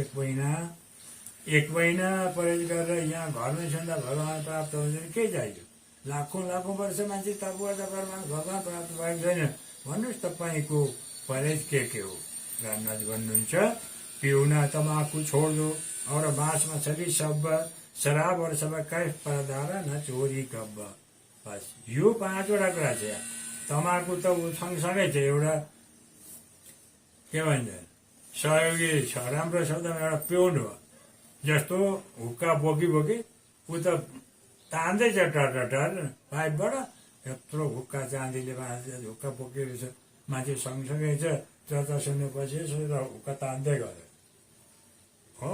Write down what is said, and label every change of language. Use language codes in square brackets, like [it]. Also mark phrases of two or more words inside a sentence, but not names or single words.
[ne] 1 महिना परहेज गरेर यहाँ घरमै छँदा भगवान प्राप्त हुन्छ भने के चाहियो। लाखौँ वर्ष मान्छे तप गर्दा भगवान प्राप्त भएको छैन। भन्नुहोस् तपाईँको परहेज के हो। [hi] रामनाथ भन्नुहुन्छ, पिउना तमाकू छोड दो और बाँसमा छवि सब शराब और सब कैफ परदारा न चोरी कब्ब। [ne] बस यो 5वटा कुरा छ। तमाकू त ऊ सँगसँगै छ, एउटा के भन्छ सहयोगी छ, राम्रो शब्दमा एउटा पिउनु हो। जस्तो हुक्का बोकी ऊ त तान्दैछ टटर पाइपबाट, यत्रो हुक्का चाँदीले हुक्का बोकेको छ, मान्छे सँगसँगै छ, चर्चा सुन्नेपछि र हुक्का तान्दै गयो हो।